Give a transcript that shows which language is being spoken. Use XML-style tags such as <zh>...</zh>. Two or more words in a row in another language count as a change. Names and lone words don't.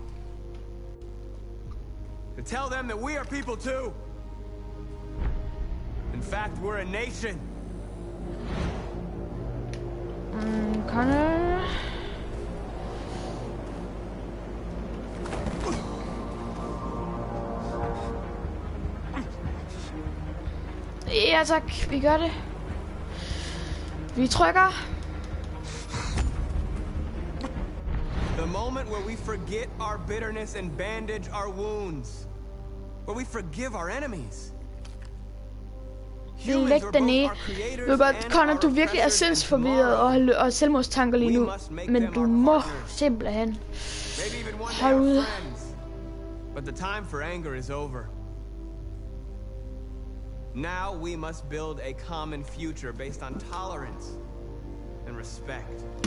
<en>To tell them that we are people too. In fact, we're a nation. Connor.</en> <da>Ja tak, vi gør det. Vi trykker.</da> <en>The moment where we forget our bitterness and bandage our wounds. Where we forgive our enemies.</en> <da>Læg den ned. Jeg ved godt, Connor, du virkelig er sindsforvirret og selvmordstanker lige nu. Men du må simpelthen holde ud.</da> <en>But the time for anger is over. Now we must build a common future based on tolerance and respect.</en>